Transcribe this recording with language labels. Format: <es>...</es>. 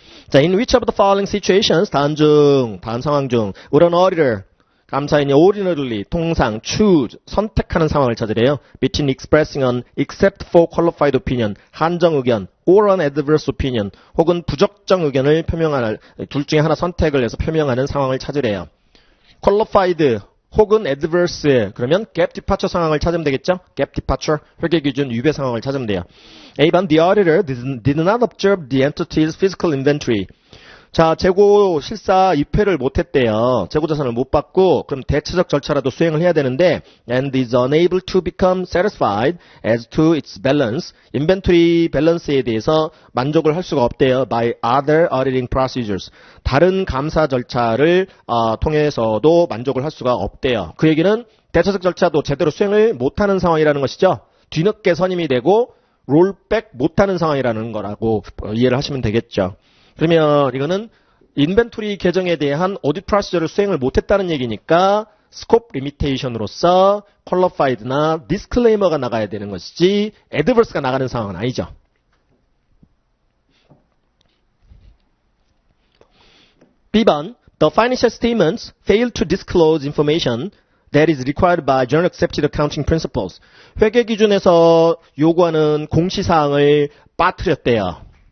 <en>자, in which of the following situations</en> <ko>다음 상황 중</ko> <en>would an auditor</en> <ko>감사인이</ko> <en>ordinarily</en> <ko>통상</ko> <en>choose</en> <ko>선택하는 상황을 찾으래요.</ko> <en>between expressing an except for qualified opinion</en> <ko>한정 의견</ko> <en>or an adverse opinion</en> <ko>혹은 부적정 의견을 표명할 둘 중에 하나 선택을 해서 표명하는 상황을 찾으래요. qualified 혹은 adverse 그러면 gap departure 상황을 찾으면 되겠죠. gap departure 회계 기준 위배 상황을 찾으면 돼요.</ko> <en>A번 the auditor did not observe the entity's physical inventory.</en> <ko>자, 재고 실사 입회를 못했대요. 재고자산을 못 받고 그럼 대체적 절차라도 수행을 해야 되는데</ko> <en>and is unable to become satisfied as to its balance.</en> <ko>인벤토리 밸런스에 대해서 만족을 할 수가 없대요.</ko> <en>by other auditing procedures.</en> <ko>다른 감사 절차를 통해서도 만족을 할 수가 없대요. 그 얘기는 대체적 절차도 제대로 수행을 못하는 상황이라는 것이죠. 뒤늦게 선임이 되고 롤백 못하는 상황이라는 거라고 이해를 하시면 되겠죠. 그러면 이거는 인벤토리 계정에 대한 오디트 프로시저를 수행을 못했다는 얘기니까 스코프 리미테이션으로서 퀄리파이드나 디스클레이머가 나가야 되는 것이지 애드버스가 나가는 상황은 아니죠.</ko> <en>B번 The financial statements fail to disclose information that is required by General Accepted Accounting Principles.</en> <ko>회계 기준에서 요구하는 공시사항을 빠뜨렸대요.</ko>